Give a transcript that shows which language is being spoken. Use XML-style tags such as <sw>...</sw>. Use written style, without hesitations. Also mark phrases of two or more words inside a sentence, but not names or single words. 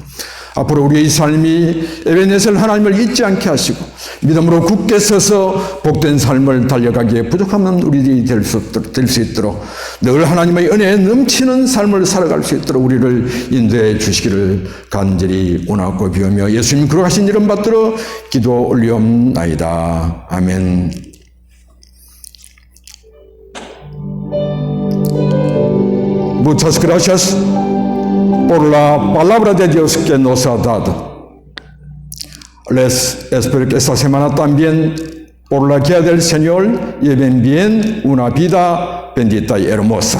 <ko>앞으로 우리의 삶이 에벤네셀 하나님을 잊지 않게 하시고 믿음으로 굳게 서서 복된 삶을 달려가기에 부족함은 우리들이 될 수 있도록 늘 하나님의 은혜에 넘치는 삶을 살아갈 수 있도록 우리를 인도해 주시기를 간절히 원하고 비우며 예수님 그러하신 이름 받들어 기도 올리옵나이다. 아멘.</ko> <es>Muchas gracias por la palabra de Dios que nos ha dado. Les espero que esta semana también, por la guía del Señor, lleven bien una vida bendita y hermosa.</es>